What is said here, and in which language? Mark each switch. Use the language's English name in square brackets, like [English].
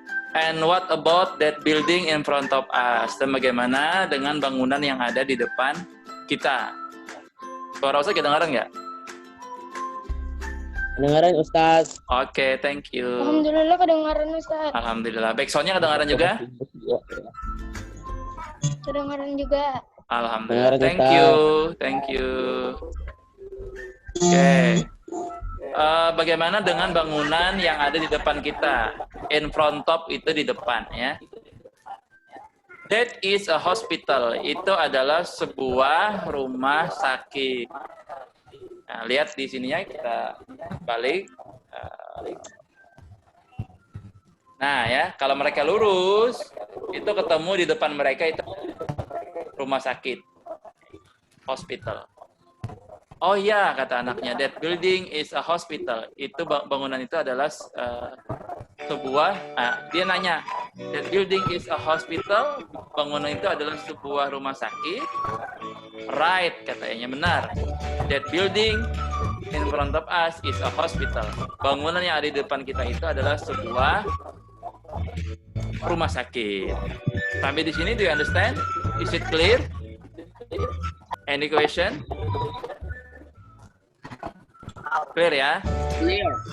[English] And what about that building in front of us? [Indonesian] Dan bagaimana dengan bangunan yang ada di depan kita? Suara Ustaz kedengaran nggak? Kedengaran Ustaz. [English] Oke, thank you. [Indonesian] Alhamdulillah kedengaran Ustaz. Alhamdulillah. Backsoundnya kedengaran juga? Kedengaran juga. Alhamdulillah. [English] Thank you. [Indonesian] Oke. Bagaimana dengan bangunan yang ada di depan kita? [English] In front of [Indonesian] itu di depan ya. [English] That is a hospital. [Indonesian] Itu adalah sebuah rumah sakit. Nah, lihat di sininya kita balik. Nah ya, kalau mereka lurus, itu ketemu di depan mereka itu rumah sakit, hospital. Oh iya, kata anaknya, [English] that building is a hospital. [Indonesian] Itu bangunan itu adalah sebuah, dia nanya, [English] that building is a hospital, [Indonesian] bangunan itu adalah sebuah rumah sakit. Right, katanya, benar. [English] That building in front of us is a hospital. [Indonesian] Bangunan yang ada di depan kita itu adalah sebuah rumah sakit. Sampai di sini, [English] do you understand? Is it clear? Any question? Clear ya? Clear.